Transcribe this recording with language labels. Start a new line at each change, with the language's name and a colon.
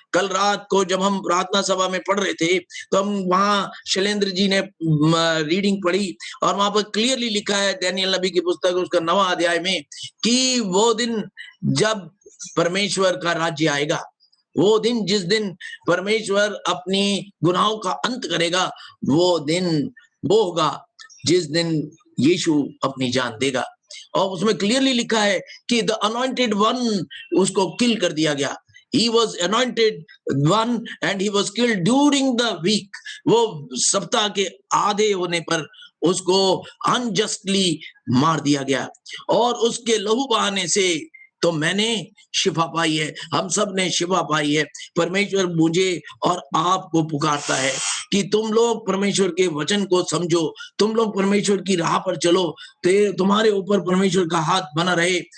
Hindi: कल रात को जब हम प्रार्थना सभा में पढ़ रहे थे तो हम वहां शैलेंद्र जी ने रीडिंग पढ़ी और वहां पर क्लियरली लिखा है दानियेल नबी की पुस्तक उसका 9वां अध्याय में कि वो दिन जब परमेश्वर का राज्य आएगा, वो दिन जिस दिन परमेश्वर अपनी गुनाहों का अंत करेगा, वो दिन वो होगा जिस दिन यीशु अपनी जान देगा। और उसमें क्लियरली लिखा है कि द अनॉइंटेड वन, उसको किल कर दिया गया।
English: He was anointed one and he was killed during the week.
Hindi: वो सप्ताह के आधे होने पर उसको अनजस्टली मार दिया गया और उसके लहू बहाने से तो मैंने शिफा पाई है, हम सब ने शिफा पाई है। परमेश्वर मुझे और आपको पुकारता है कि तुम लोग परमेश्वर के वचन को समझो, तुम लोग परमेश्वर की राह पर चलो, तुम्हारे ऊपर परमेश्वर का हाथ बना रहे।